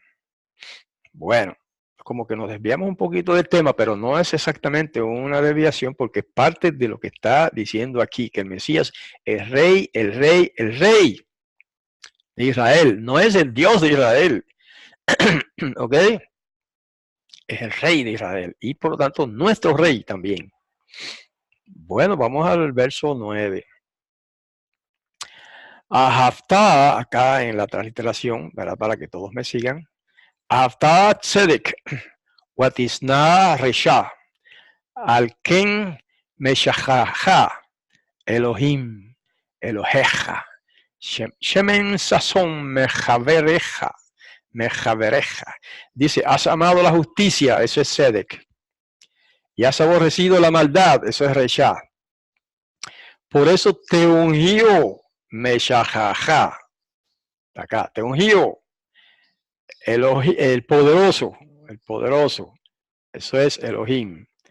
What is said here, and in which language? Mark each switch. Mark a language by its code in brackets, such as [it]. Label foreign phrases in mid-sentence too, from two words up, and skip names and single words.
[es] Bueno, como que nos desviamos un poquito del tema, pero no es exactamente una desviación porque es parte de lo que está diciendo aquí, que el Mesías es rey, el rey, el rey de Israel, no es el Dios de Israel, ¿ok? Es el rey de Israel y por lo tanto nuestro rey también. Bueno, vamos al verso 9. Ahaftá, acá en la transliteración, ¿verdad? Para que todos me sigan. [he] אהבת צדק, ותשנא רשע, על כן משחך, אלוהים, אלוהיך, שמן ששון מחבריך, מחבריך. [es] Dice, has amado la justicia, eso es tzedek, y has aborrecido la maldad, eso es resha. Por eso te ungió meshajaja, acá, te ungió el poderoso, eso es Elohim.